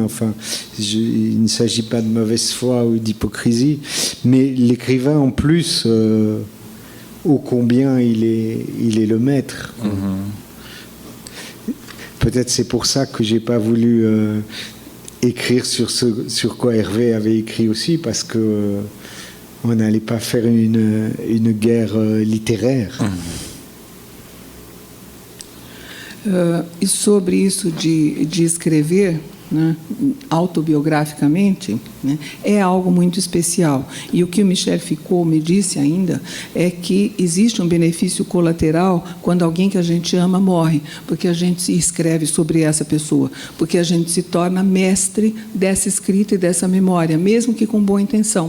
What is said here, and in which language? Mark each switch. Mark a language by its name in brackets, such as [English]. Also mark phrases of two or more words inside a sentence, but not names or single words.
[French] Enfin, il ne s'agit pas de mauvaise foi ou d'hypocrisie, mais l'écrivain en plus, ô combien il est le maître. Peut-être c'est pour ça que j'ai pas voulu écrire sur ce sur quoi Hervé avait écrit aussi, parce que on n'allait pas faire une guerre littéraire. [Portuguese] E sobre isso de escrever, né, autobiograficamente, né, é algo muito especial. E o que o Michel Foucault me disse ainda é que existe um benefício colateral quando alguém que a gente ama morre, porque a gente se escreve sobre essa pessoa, porque a gente se torna mestre dessa escrita e dessa memória, mesmo que com boa intenção.